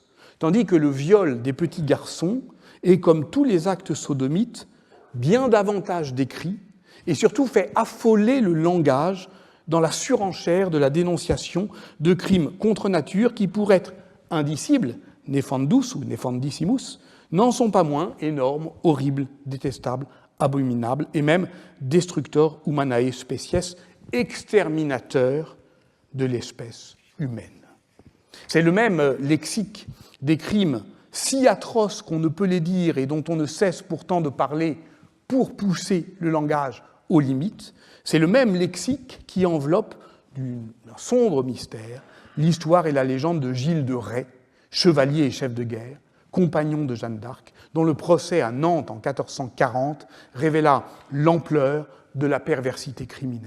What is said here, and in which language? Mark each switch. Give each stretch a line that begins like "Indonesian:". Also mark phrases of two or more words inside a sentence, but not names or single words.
French: Tandis que le viol des petits garçons est, comme tous les actes sodomites, bien davantage décrit et surtout fait affoler le langage dans la surenchère de la dénonciation de crimes contre nature qui, pour être indicibles, nefandus ou nefandissimus, n'en sont pas moins énormes, horribles, détestables, abominables et même
Latin: destructor humanae species,
French: exterminateurs de l'espèce humaine. C'est le même lexique des crimes si atroces qu'on ne peut les dire et dont on ne cesse pourtant de parler pour pousser le langage aux limites. C'est le même lexique qui enveloppe d'un sombre mystère l'histoire et la légende de Gilles de Rais, chevalier et chef de guerre, compagnon de Jeanne d'Arc, dont le procès à Nantes en 1440 révéla l'ampleur de la perversité criminelle.